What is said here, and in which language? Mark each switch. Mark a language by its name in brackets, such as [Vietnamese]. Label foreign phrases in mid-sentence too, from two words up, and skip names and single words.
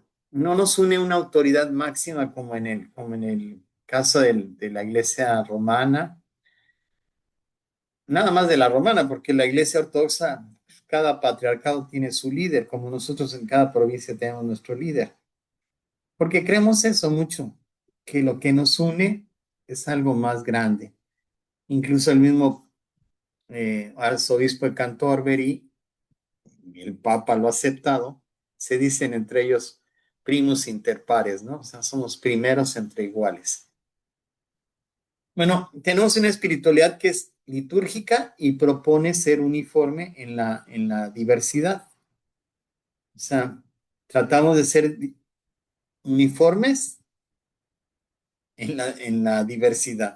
[Spanish] No nos une una autoridad máxima como en el caso de la iglesia romana, nada más de la romana, porque la iglesia ortodoxa, cada patriarcado tiene su líder, como nosotros en cada provincia tenemos nuestro líder. Porque creemos eso mucho, que lo que nos une es algo más grande. Incluso el mismo arzobispo de Canterbury, y el Papa lo ha aceptado, se dicen entre ellos [Latin] primus inter pares, [Spanish] ¿no? O sea, somos primeros entre iguales. Bueno, tenemos una espiritualidad que es litúrgica y propone ser uniforme en la diversidad. O sea, tratamos de ser uniformes en la diversidad.